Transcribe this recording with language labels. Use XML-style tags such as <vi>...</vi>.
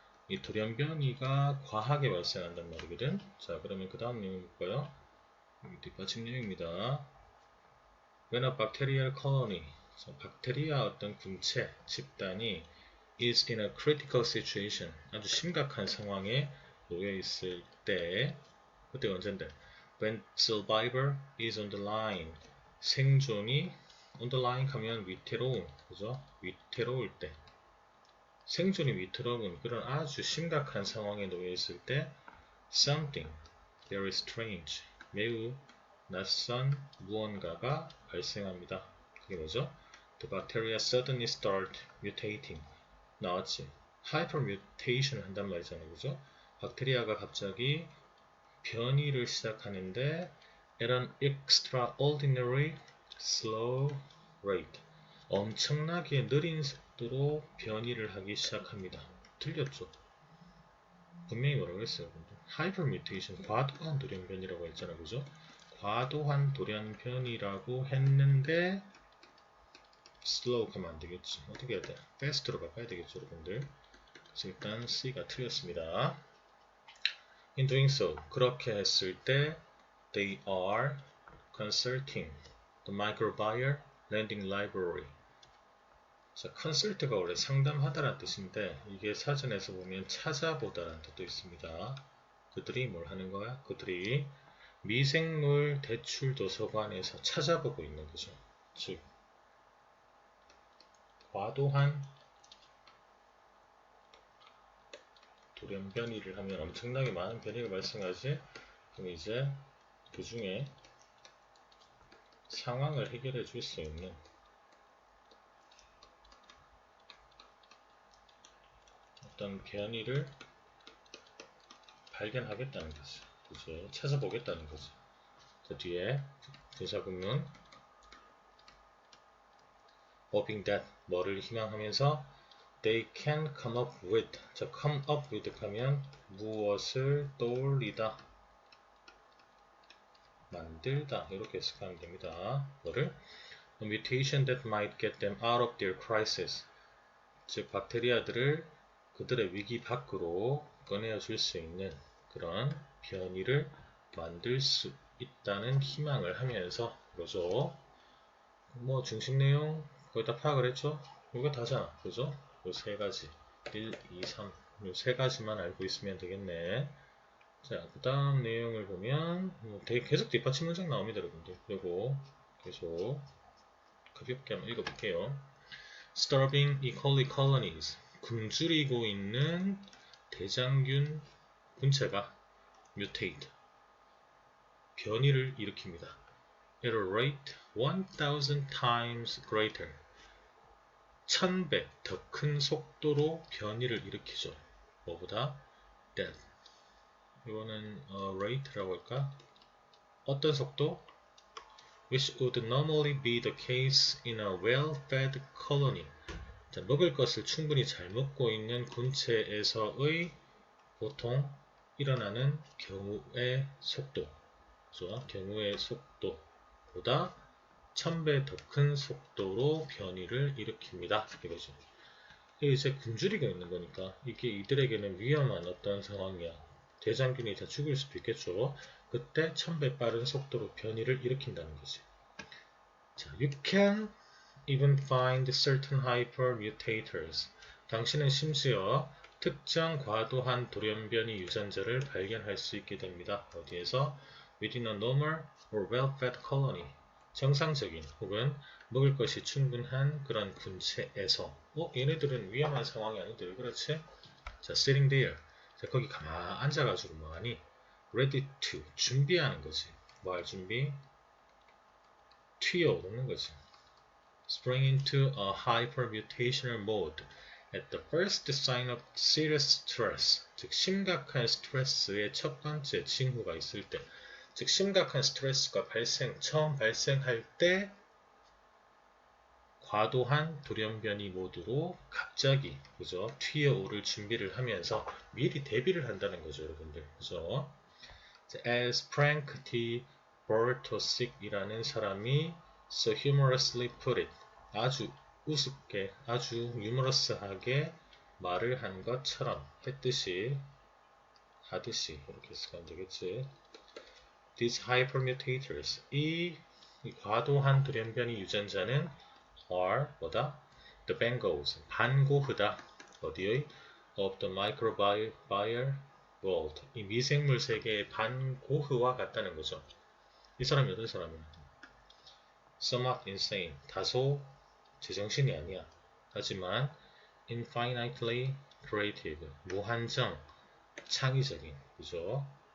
<ko>이 돌연변이가 과하게 발생한단 말이거든. 자, 그러면 그 다음 내용 볼까요? 여기 뒷받침 내용입니다.</ko> <en>When a bacterial colony,</en> <ko>박테리아 어떤 군체, 집단이</ko> <en>is in a critical situation,</en> <ko>아주 심각한 상황에 놓여 있을 때, 그때 언젠데?</ko> <en>When survivor is on the line,</en> <ko>생존이</ko> <en>on the line</en> <ko>하면 위태로운, 그죠? 위태로울 때, 생존이 위태로운 그런 아주 심각한 상황에 놓여 있을 때,</ko> <en>something very strange,</en> <ko>매우 낯선 무언가가 발생합니다. 그게 뭐죠?</ko> <en>The bacteria suddenly start mutating.</en> <ko>나왔지? hypermutation 한단 말이잖아요. 그죠? 박테리아가 갑자기 변이를 시작하는데</ko> <en>at an extraordinary slow rate.</en> <ko>엄청나게 느린 속도로 변이를 하기 시작합니다. 틀렸죠? 분명히 뭐라고 했어요? hypermutation, 과도한 돌연변이라고 했잖아요. 그죠? 과도한 돌연변이라고 했는데 slow 가면 안 되겠지. 어떻게 해야 돼? fast로 바꿔야 되겠죠, 여러분들. 그래서 일단 C가 틀렸습니다.</ko> <en>In doing so,</en> <ko>그렇게 했을 때</ko> <en>they are consulting the microbial landing library.</en> <ko>자, consult가 원래 상담하다라는 뜻인데 이게 사전에서 보면 찾아보다라는 뜻도 있습니다. 그들이 뭘 하는 거야? 그들이 미생물 대출 도서관에서 찾아보고 있는 거죠. 즉, 과도한 돌연변이를 하면 엄청나게 많은 변이가 발생하지. 그럼 이제 그 중에 상황을 해결해 줄 수 있는 어떤 변이를 발견하겠다는 거죠. 그죠? 찾아보겠다는 거죠. 그 뒤에 부사구문</ko> <en>hoping that</en> <ko>뭐를 희망하면서</ko> <en>they can come up with.</en> <ko>자, come up with 하면 무엇을 떠올리다, 만들다 이렇게 해석하면 됩니다. 뭐를?</ko> <en>A mutation that might get them out of their crisis.</en> <ko>즉 박테리아들을 그들의 위기 밖으로 꺼내어 줄 수 있는 그런 변이를 만들 수 있다는 희망을 하면서 그러죠. 뭐 중심 내용 거의 다 파악을 했죠? 이거 다잖아. 그죠? 요 세 가지 1, 2, 3 요 세 가지만 알고 있으면 되겠네. 자, 그 다음 내용을 보면 되게 계속 뒷받침 문장 나옵니다, 여러분들. 요거 계속 가볍게 한번 읽어볼게요.</ko> <en>Starving E. coli colonies,</en> <ko>굶주리고 있는 대장균 군체가</ko> <en>mutate,</en> <ko>변이를 일으킵니다.</ko> <en>At a rate 1000 times greater,</en> <ko>1000배 더 큰 속도로 변이를 일으키죠. 뭐보다?</ko> <en>That.</en> <ko>이거는 rate라고 할까? 어떤 속도?</ko> <en>Which would normally be the case in a well-fed colony.</en> <ko>자, 먹을 것을 충분히 잘 먹고 있는 군체에서의 보통 일어나는 경우의 속도, 그죠? 경우의 속도보다 1000배 더 큰 속도로 변이를 일으킵니다. 이거죠. 이게 이제 굶주리고 있는 거니까 이게 이들에게는 위험한 어떤 상황이야. 대장균이 다 죽을 수도 있겠죠. 그때 1000배 빠른 속도로 변이를 일으킨다는 거지.</ko> <en>자, you can even find certain hypermutators.</en> <ko>당신은 심지어 특정 과도한 돌연변이 유전자를 발견할 수 있게 됩니다. 어디에서?</ko> <en>Within a normal or well-fed colony.</en> <ko>정상적인 혹은 먹을 것이 충분한 그런 군체에서. 얘네들은 위험한 상황이 아닌데 왜 그렇지?</ko> <en>자, sitting there.</en> <ko>자, 거기 가만 앉아가지고 뭐하니?</ko> <en>ready to.</en> <ko>준비하는 거지. 뭐 할 준비? 튀어오르는 거지.</ko> <en>Spring into a hypermutational mode at the first sign of serious stress.</en> <ko>즉, 심각한 스트레스의 첫 번째 징후가 있을 때, 즉, 심각한 스트레스가 처음 발생할 때, 과도한 돌연변이 모드로 갑자기, 그죠? 튀어오를 준비를 하면서 미리 대비를 한다는 거죠, 여러분들. 그죠?</ko> <en>As Frank T. Bartosic이라는</en> <ko>사람이</ko> <en>so humorously put it.</en> <ko>아주 우습게, 아주 유머러스하게 말을 한 것처럼 하듯이 이렇게 쓰면 되겠지.</ko> <en>These hypermutators,</en> <ko>이 과도한 돌연변이 유전자는</ko> <en>are</en> <ko>뭐다?</ko> <en>The bangles,</en> <ko>반고흐다. 어디의?</ko> <en>Of the microbial world.</en> <ko>이 미생물 세계의 반고흐와 같다는 거죠. 이 사람이 어떤 사람이야?</ko> <en>Somewhat insane,</en> <ko>다소 제정신이 아니야. 하지만</ko> <en>infinitely creative,</en> <ko>무한정 창의적인, 그죠?</ko>